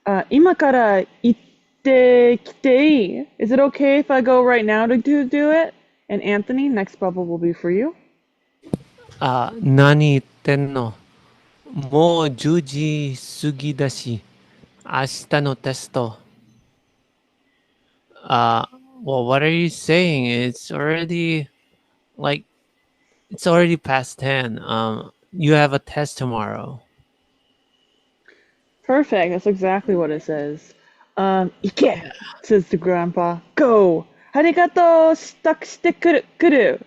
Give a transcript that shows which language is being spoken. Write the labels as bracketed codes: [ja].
[ja] 今から行ってきていい? [en] Is it okay if I go right now to do it? And Anthony, next bubble will be for you. [ja] 何言ってんの？もう10時過ぎだし、明日のテスト。 [en] Uh, well, what are you saying? Like, it's already past 10. You have a test tomorrow. Perfect. That's exactly what it says. Ike, says the grandpa. Go. Arigato, stuck stick kuru.